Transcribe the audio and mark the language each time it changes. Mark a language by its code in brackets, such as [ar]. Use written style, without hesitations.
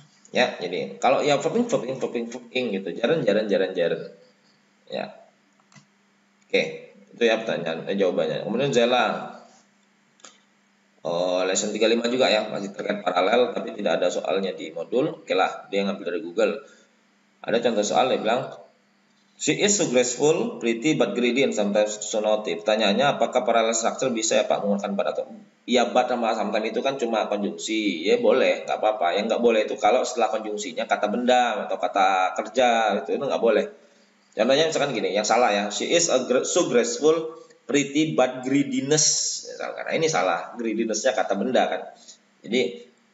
[id] Ya, jadi kalau ya verb ing gitu, gerund ya. Oke, itu ya pertanyaan jawabannya. Kemudian Zela, lesson 35 juga ya, masih terkait paralel tapi tidak ada soalnya di modul. Oke lah, dia ngambil dari Google. Ada contoh soal, dia bilang [en] she is so graceful, pretty but greedy and sometimes so naughty. [id] Pertanyaannya, apakah parallel structure bisa ya Pak menggunakan but atau ya but sama sometimes itu kan cuma konjungsi. Ya boleh, nggak apa-apa. Yang nggak boleh itu kalau setelah konjungsinya kata benda atau kata kerja itu nggak boleh. Contohnya misalkan gini, yang salah ya, [en] she is so graceful, pretty but greediness. [id] Karena ini salah, greediness-nya kata benda kan. Jadi